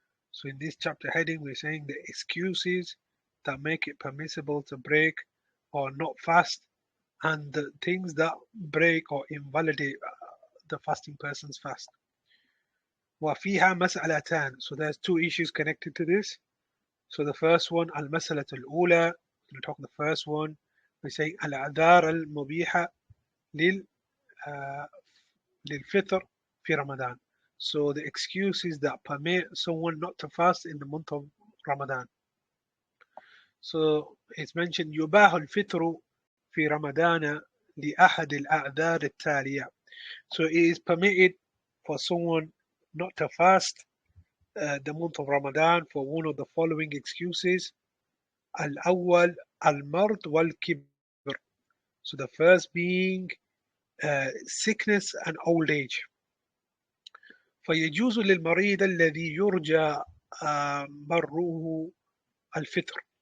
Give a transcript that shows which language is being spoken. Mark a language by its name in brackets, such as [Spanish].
[English] So in this chapter heading we're saying the excuses that make it permissible to break or not fast, and the things that break or invalidate the fasting person's fast. [Arabic] وفيها مسألتان, [English] so there's two issues connected to this. So the first one, [Arabic] المسألة الأولى, [English] we'll talk the first one. We say [Arabic] الأعذار المبيحة للفطر في رمضان. [English] So the excuses that permit someone not to fast in the month of Ramadan. So it's mentioned [Arabic] يباح الفطر في رمضان لأحد الأعذار التالية. [English] So it is permitted for someone not to fast the month of Ramadan for one of the following excuses. [Arabic] الأول المرض والكبر. [English] So the first being sickness and old age. [Arabic] فيجوز للمريض الذي يرجى بره الفطر.